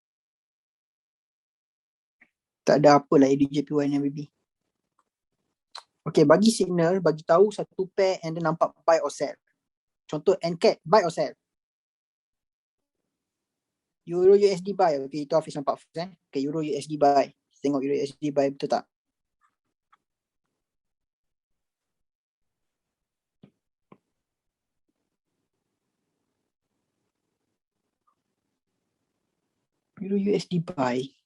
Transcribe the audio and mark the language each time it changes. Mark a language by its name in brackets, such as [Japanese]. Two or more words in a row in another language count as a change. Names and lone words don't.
[Malay] Tak ada apa lah UDJPY ni baby. Okay, bagi signal, bagi tahu satu pair [English] and then [Malay] nampak [English] buy or sell. [Malay] Contoh NCAT, [English] buy or sell. [Malay] Euro USD buy. Okay, itu Hafiz nampak first Okay, Euro USD buy. Tengok Euro USD buy betul tak? Euro USD buy.